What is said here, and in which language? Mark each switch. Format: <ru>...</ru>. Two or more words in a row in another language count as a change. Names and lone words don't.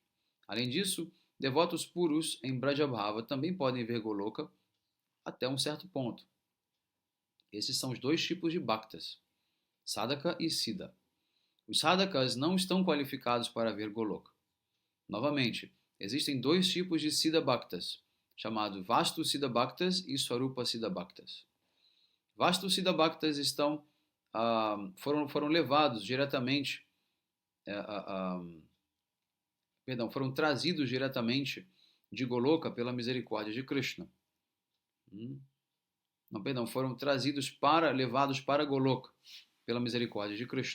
<pt>Além disso, devotos puros em Brajabhava também podem ver Goloka até um certo ponto. Esses são os dois tipos de Bhaktas, Sadhaka e Siddha. Os Sadhakas não estão qualificados para ver Goloka. Novamente, existem dois tipos de Siddha Bhaktas, chamados</pt> <sa>Vastu Siddha Bhaktas</sa> <pt>e</pt> <sa>Swarupa Siddha Bhaktas. Vastu Siddha Bhaktas</sa> <pt>foram levados diretamente, foram trazidos diretamente de Goloka pela misericórdia de Krishna. Foram levados para Goloka pela misericórdia de Krishna.</pt>